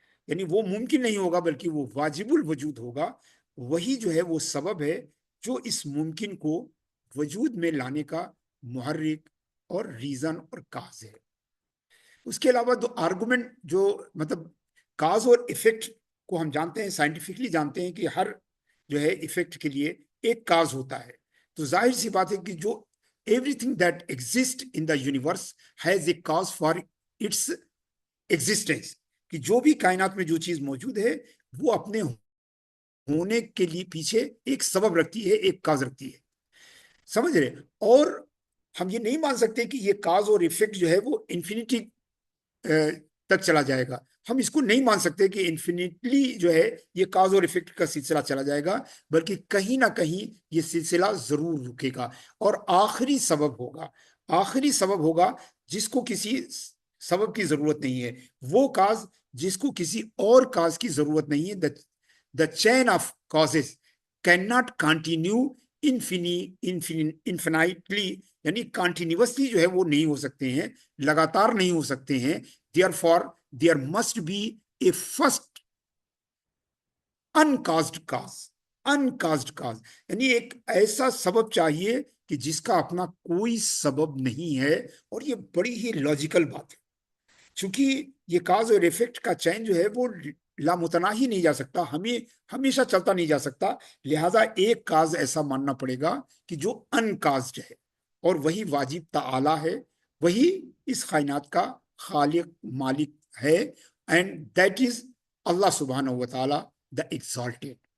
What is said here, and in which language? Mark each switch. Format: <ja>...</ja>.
<ur>یعنی وہ ممکن نہیں ہوگا بلکہ وہ واجب الوجود ہوگا. وہی جو ہے وہ سبب ہے جو اس ممکن کو وجود میں لانے کا محرک اور ریزن اور کاز ہے. اس کے علاوہ دو آرگومنٹ جو مطلب کاز اور ایفیکٹ کو ہم جانتے ہیں، سائنٹیفکلی جانتے ہیں کہ ہر جو ہے ایفیکٹ کے لیے ایک کاز ہوتا ہے. تو ظاہر سی بات ہے کہ جو</ur> <en>everything that exists in the universe has a cause for its existence.</en> <ur>کہ جو بھی کائنات میں جو چیز موجود ہے وہ اپنے ہونے کے لیے پیچھے ایک سبب رکھتی ہے، ایک کاز رکھتی ہے. سمجھ رہے؟ اور ہم یہ نہیں مان سکتے کہ یہ کاز اور ایفیکٹ جو ہے وہ انفینٹی تک چلا جائے گا. ہم اس کو نہیں مان سکتے کہ انفینٹلی جو ہے یہ کاز اور ایفیکٹ کا سلسلہ چلا جائے گا، بلکہ کہیں نہ کہیں یہ سلسلہ ضرور رکے گا اور آخری سبب ہوگا جس کو کسی سبب کی ضرورت نہیں ہے، وہ کاز جس کو کسی اور کاز کی ضرورت نہیں ہے.</ur> <en>The chain of causes cannot continue infinitely.</en> <ur>یعنی کانٹینیوسلی جو ہے وہ نہیں ہو سکتے ہیں، لگاتار نہیں ہو سکتے ہیں.</ur> <en>Therefore there must be a first uncaused cause.</en> <ur>یعنی ایک ایسا سبب چاہیے کہ جس کا اپنا کوئی سبب نہیں ہے. اور یہ بڑی ہی لاجیکل بات ہے چونکہ یہ کاز اور ایفیکٹ کا چین جو ہے وہ لامتناہی نہیں جا سکتا، ہمیں ہمیشہ چلتا نہیں جا سکتا، لہذا ایک کاز ایسا ماننا پڑے گا کہ جو ان کازڈ ہے، اور وہی واجب تعالی ہے، وہی اس کائنات کا خالق مالک ہے،</ur> <en>And that is Allah سبحانہ و تعالی دا ایگزالٹیڈ۔</en>